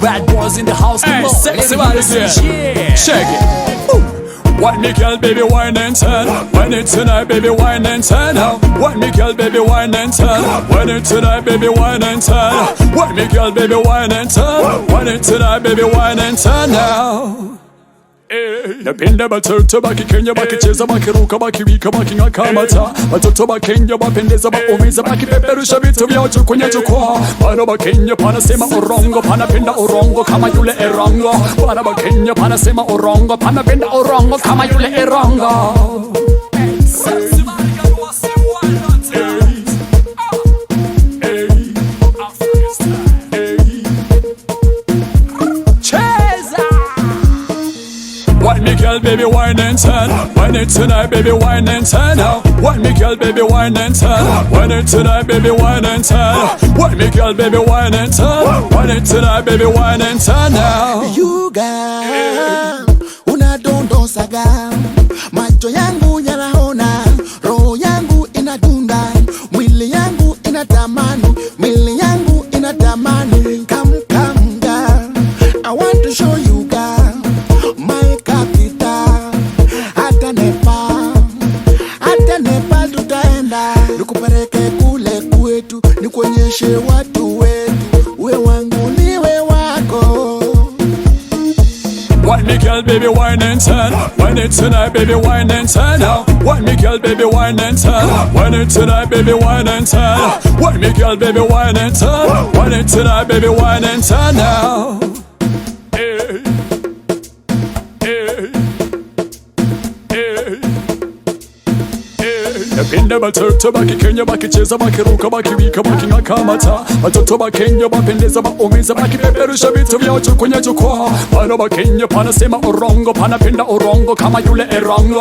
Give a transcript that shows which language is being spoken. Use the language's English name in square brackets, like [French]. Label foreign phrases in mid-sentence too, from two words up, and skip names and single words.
[English] Bad boys in the house, come on, let me hear you say yeah. Check it. What me girl, baby, wine and turn. When it's tonight, baby, wine and turn. What me girl, baby, wine and turn. When it's tonight, baby, wine and turn. What me girl, baby, wine and turn. When it's tonight, baby, wine and turn now. [Swahili] Napenda batoto baki Kenya bakicheza bakiruka bakiwika bakingakamata. Batoto ba Kenya bapendeza baumiza bakipeperusha vitu vyao kwenye jukwaa. Bana ba Kenya panasema orongo, panapenda orongo kama yule erongo. Bana ba Kenya panasema orongo, panapenda orongo kama yule erongo. [English] What me girl, baby, wine and turn. When it's tonight, baby, wine and turn. What me girl, baby, wine and turn. When it's tonight, baby, wine and turn. What me girl, baby, wine and turn. When it's tonight, baby, wine and turn now. You girl, [Swahili] unadondosaga, macho yangu yanaona, roho yangu inadunda, mwili yangu inatamani, mwili yangu inatamani. [English] Come, come, girl, I want to show you, girl, my capital. [Swahili] Hata Nepal tutaenda, nikupeleke kule kwetu, nikuonyeshe watu wetu, we wangu niwe wako. [English] and turn. Wine it tonight, baby, wine and turn. Wine me girl, baby, wine and turn. Wine it tonight, baby, wine and turn. Wine me girl, baby, wine and turn. Wine it tonight, baby, wine and turn now. Hey, hey, hey. [Swahili] Napenda batoto baki Kenya bakicheza bakiruka bakiwika baking'akamata. Batoto ba Kenya bapendeza baumiza bakipeperusha vitu vyao kwenye jukwaa. Bana ba Kenya panasema orongo panapenda orongo kama yule erongo.